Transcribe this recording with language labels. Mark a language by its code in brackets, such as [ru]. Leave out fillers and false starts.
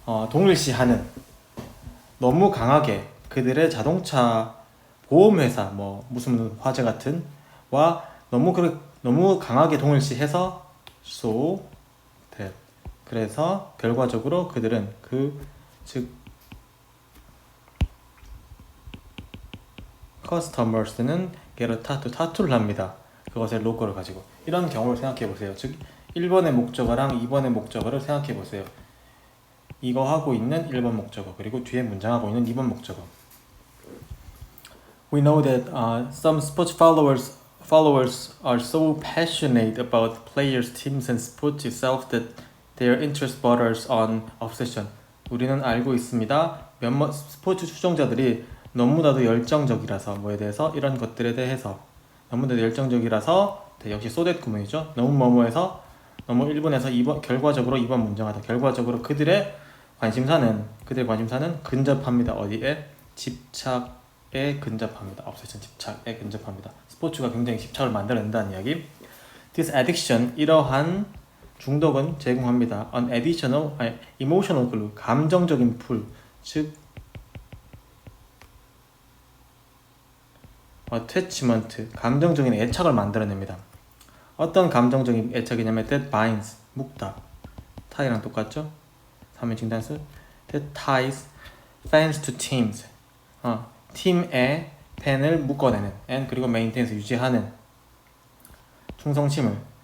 [ko] 동일시하는, 너무 강하게 그들의 자동차 보험회사, 무슨 화재 같은 와 너무 강하게 동일시해서 [en] so that, [ko] 그래서 결과적으로 그들은 즉 customers는 [en] get a tattoo, [ko] 타투를 합니다. 그것의 로고를 가지고. 이런 경우를 생각해 보세요. 즉 1번의 목적어랑 2번의 목적어를 생각해 보세요. 이거 하고 있는 1번 목적어, 그리고 뒤에 문장하고 있는 2번 목적어. [en] We know that some sports followers are so passionate about players, teams, and sports itself that their interest borders on obsession. [ko] 우리는 알고 있습니다. 몇몇 스포츠 추종자들이 너무나도 열정적이라서, 뭐에 대해서, 이런 것들에 대해서 너무나도 열정적이라서, 역시 소댓 구문이죠. 너무 일본에서 2번, 결과적으로 2번 문장하다. 결과적으로 그들의 관심사는 근접합니다. 어디에? 집착에 근접합니다. obsession, 집착에 근접합니다. 스포츠가 굉장히 집착을 만들어낸다는 이야기. [en] This addiction, [ko] 이러한 중독은 제공합니다. [en] An additional, emotional glue, [ko] 감정적인 풀, 즉 attachment, 감정적인 애착을 만들어냅니다. 어떤 감정적인 애착이냐면 [en] that binds, [ko] 묶다. tie랑 똑같죠? 3인칭 단수. [en] that ties fans to teams, [ko] 팀의 팬을 묶어내는, [en] and [ko] 그리고 [en] maintains, [ko] 유지하는 충성심을.